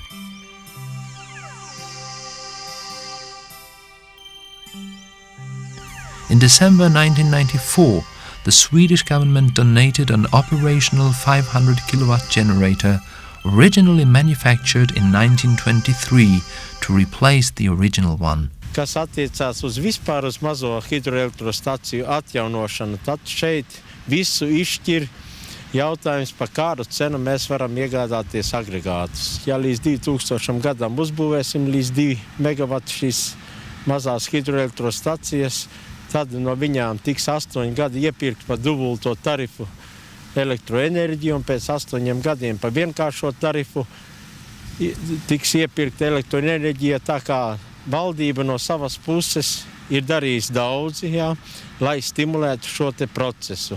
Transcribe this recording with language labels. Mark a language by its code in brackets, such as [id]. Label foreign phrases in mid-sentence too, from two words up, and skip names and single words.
[en] In December 1994, the Swedish government donated an operational 500 kilowatt generator originally manufactured in 1923 to replace the original one. [lv] Kas attiecās uz vispār uz mazo hidroelektrostaciju atjaunošanu, tad šeit visu izšķir jautājums, par kādu cenu mēs varam iegādāties agregātus. Ja līdz 2000 gadam uzbūvēsim līdz 2 megavatu šīs mazās hidroelektrostacijas, tad no viņām tiks 8 gadi iepirkt par dubulto tarifu elektroenerģiju, un pēc 8 gadiem par vienkāršo tarifu tiks iepirkt elektroenerģija, tā kā valdība no savas puses ir darījis daudzi, lai stimulētu šo te procesu.